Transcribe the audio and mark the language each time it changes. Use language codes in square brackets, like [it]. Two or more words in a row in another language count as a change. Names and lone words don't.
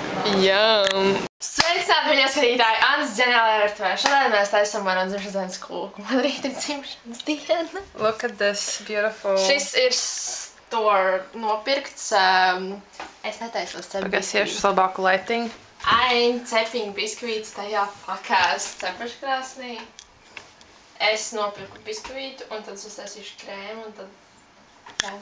[lv] Jum! Sveicināti, viņa skatītāji, Annas ģeniālajā virtuvē. Šodien mēs taisam manu dzimšanas dienas kūku. Man rīt ir dzimšanas diena. [en] Look at this beautiful... [lv] Šis ir store nopirkts. Es netaisos cepīt. Tagad iešu uz labāku lighting. Cepiņu biskvīts tajā fakās cepeškrāsnī. Es nopirku biskvītu un tad es taisīšu krēmu un tad... krēmu.